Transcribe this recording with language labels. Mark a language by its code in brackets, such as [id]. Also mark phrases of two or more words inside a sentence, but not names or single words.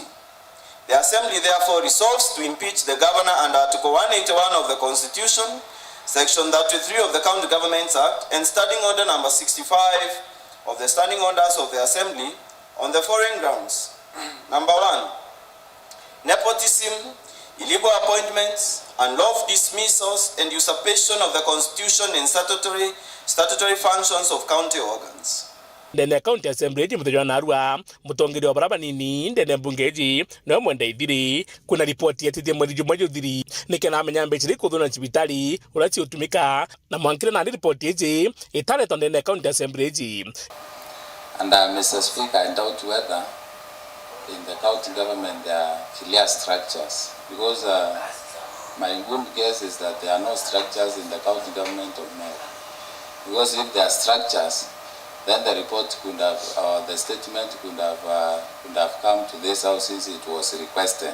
[en] The Assembly therefore resolves to impeach the governor under Article 181 of the Constitution, Section 33 of the County Governments Act, and Standing Order number 65 of the Standing Orders of the Assembly on the following grounds. Number 1, nepotism, illegal appointments, unlawful dismissals, and usurpation of the Constitution and statutory functions of county organs. [mer] Ndene [en] county assembly [mer] iji muthenya narua mutongeri wa baraba nini ndene mbungeji no mwenda ithiri kuna ripoti yetitie mwezi mmoja uthiri nikena amenya mbechiri kuthuna cibitari urati utumika na mwankire na ripoti iji italetwa ndene [en] county assembly [mer] iji. [en] And Mr. Speaker, I doubt whether in the county government there are clear structures, because my good guess is that there are no structures in the county government of Meru. Because if there are structures, then the report could have, the statement could have come to this house since it was requested.